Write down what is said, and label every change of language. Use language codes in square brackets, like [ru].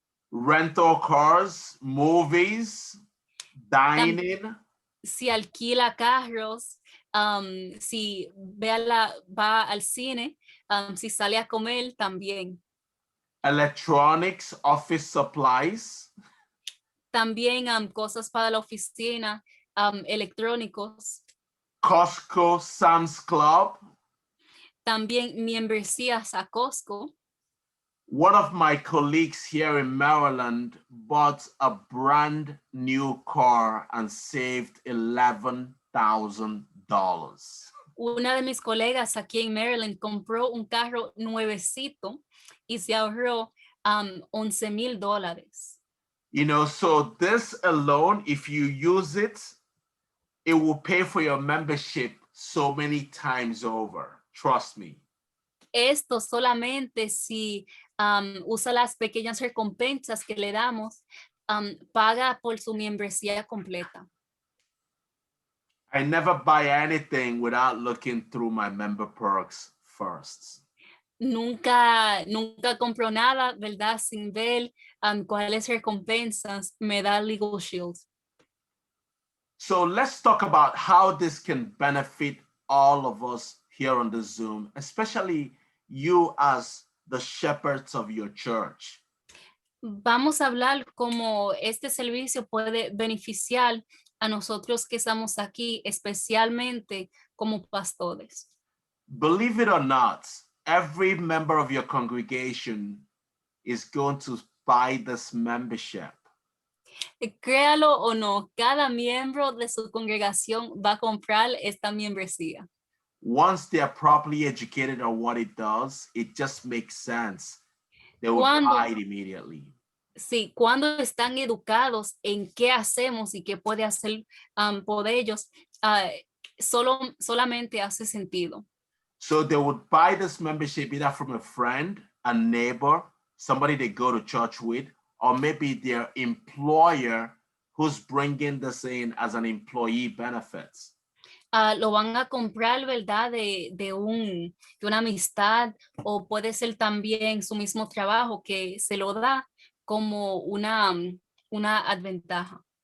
[en] Rental cars, movies, dining. [es] Si alquila carros, si va al cine, si sale a comer también. [en] Electronics, office supplies. [es] También cosas para la oficina, electrónicos. [en] Costco, Sam's Club. [es] También membresías a Costco. [en] One of my colleagues here in Maryland bought a brand new car and saved $11,000. [es] Una de mis colegas aquí en Maryland compró un carro nuevecito y se ahorró $11,000. [en] You know, so this alone, if you use it, it will pay for your membership so many times over. Trust me. [es] Esto solamente si usa las pequeñas recompensas que le damos, paga por su membresía completa. [en] I never buy anything without looking through my member perks first. [es] Nunca compro nada, ¿verdad? Sin ver cuáles recompensas me da Legal Shield. [en] So let's talk about how this can benefit all of us here on the Zoom, especially you as the shepherds of your church. [es] Vamos a hablar cómo este servicio puede beneficiar a nosotros que estamos aquí, especialmente como pastores. [en] Believe it or not, every member of your congregation is going to buy this membership. [es] Créalo o no, cada miembro de su congregación va a comprar esta membresía. [en] Once they're properly educated on what it does, it just makes sense. They will buy it immediately. [es] Sí, cuando están educados en qué hacemos y qué puede hacer por ellos, solamente hace sentido. [en] So they would buy this membership either from a friend, a neighbor, somebody they go to church with, or maybe their employer who's bringing this in as an employee benefits. [es] Lo van a comprar, ¿verdad? De una amistad, o puede ser también su mismo trabajo que se lo da como una ventaja.